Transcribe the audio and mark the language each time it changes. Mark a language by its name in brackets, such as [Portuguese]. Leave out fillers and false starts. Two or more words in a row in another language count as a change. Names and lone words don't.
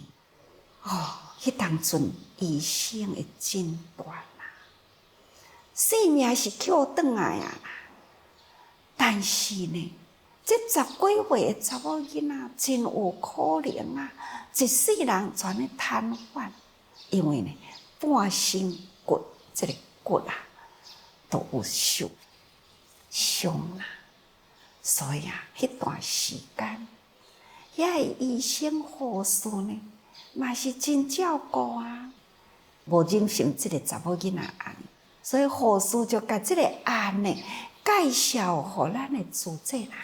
[Min Nan Chinese] 哦，迄当阵医生的诊断啊，性命是捡转来啊，但是呢。这10几岁的查某囡仔真有可能啊，一世人全咧瘫痪，因为呢，半身骨这个骨啊都有受伤啦。所以啊，迄段时间，遐个医生护士呢，嘛是真照顾啊，无忍心这个查某囡仔案，所以护士就甲这个案呢介绍互咱的主治人。